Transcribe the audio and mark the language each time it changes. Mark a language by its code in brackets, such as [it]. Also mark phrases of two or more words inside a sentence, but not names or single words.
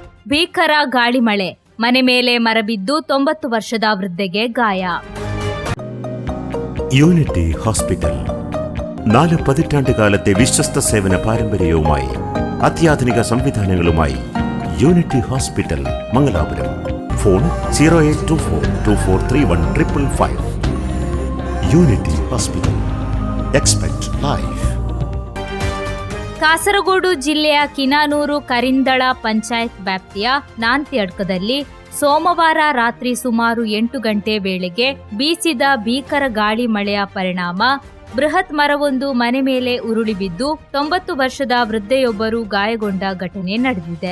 [kn] ಭೀಕರ ಗಾಳಿ ಮಳೆ, ಮನೆ ಮೇಲೆ മരಬಿದ್ದು 90 ವರ್ಷದ വൃദ്ധಗೆ ಗಾಯ. [ml] യൂണിറ്റി ഹോസ്പിറ്റൽ 4 പതിറ്റാണ്ടുകാലത്തെ വിശ്വസ്ത സേവന പാരമ്പര്യവുമായി അത്യാധുനിക സംവിധാനങ്ങളുമായി യൂണിറ്റി ഹോസ്പിറ്റൽ മംഗലാപുരം. ഫോൺ 0824243155. യൂണിറ്റി ഹോസ്പിറ്റൽ. [en] Expect Life. [kn] ಕಾಸರಗೋಡು ಜಿಲ್ಲೆಯ ಕಿನಾನೂರು ಕರಿಂದಳ ಪಂಚಾಯತ್ ವ್ಯಾಪ್ತಿಯ ನಾಂತ್ಯಡ್ಕದಲ್ಲಿ ಸೋಮವಾರ ರಾತ್ರಿ ಸುಮಾರು 8 ಗಂಟೆ ವೇಳೆಗೆ ಬೀಸಿದ ಭೀಕರ ಗಾಳಿ ಮಳೆಯ ಪರಿಣಾಮ ಬೃಹತ್ ಮರವೊಂದು ಮನೆ ಮೇಲೆ ಉರುಳಿ ಬಿದ್ದು 90 ವರ್ಷದ ವೃದ್ಧೆಯೊಬ್ಬರು ಗಾಯಗೊಂಡ ಘಟನೆ ನಡೆದಿದೆ.